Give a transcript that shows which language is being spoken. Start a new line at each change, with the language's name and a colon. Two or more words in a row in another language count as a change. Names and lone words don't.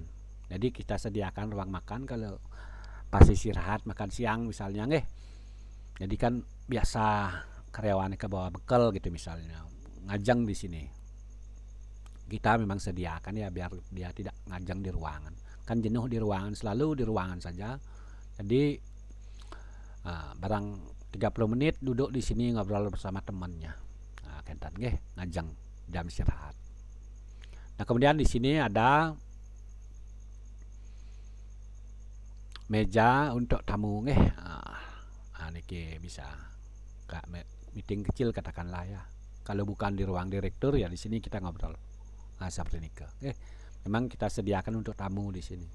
Indonesian: Jadi kita sediakan ruang makan kalau pas istirahat makan siang misalnya Jadi kan biasa karyawan ke bawa bekal gitu misalnya. Ngajang di sini. Kita memang sediakan ya biar dia tidak ngajang di ruangan. Kan jenuh di ruangan, selalu di ruangan saja. Jadi barang 30 menit duduk di sini ngobrol bersama temannya. Kentan ngajang jam istirahat. Nah, kemudian di sini ada meja untuk tamu niki bisa meeting kecil katakanlah ya. Kalau bukan di ruang direktur ya di sini kita ngobrol. Seperti ini memang kita sediakan untuk tamu di sini.